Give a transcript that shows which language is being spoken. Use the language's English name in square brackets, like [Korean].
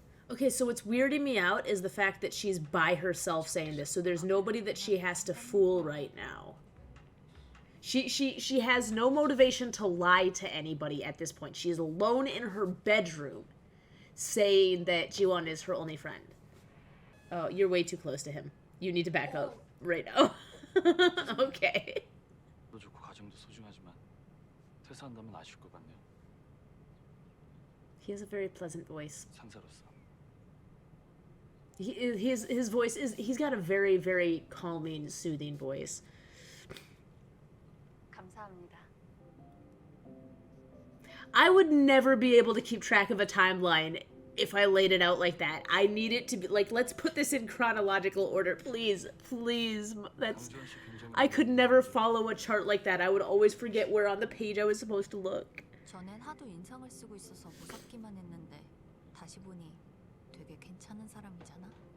[English] Okay, so what's weirding me out is the fact that she's by herself saying this, so there's nobody that she has to fool right now. She has no motivation to lie to anybody at this point. She is alone in her bedroom saying that Jiwon is her only friend. Oh, you're way too close to him. You need to back up right now. Okay. [Korean] 좋고 가정도 소중하지만 퇴사한다면 아쉬울 것 같네요. [English] He has a very pleasant voice. [Korean] 상사로서. [English] His voice is, he's got a very, very calming, soothing voice. [Korean] 감사합니다. [English] I would never be able to keep track of a timeline if I laid it out like that. I need it to be, like, let's put this in chronological order, please. Please. That's, I could never follow a chart like that. I would always forget where on the page I was supposed to look. [Korean] 전엔 하도 인상을 쓰고 있어서 무섭기만 했는데 다시 보니 되게 괜찮은 사람이잖아.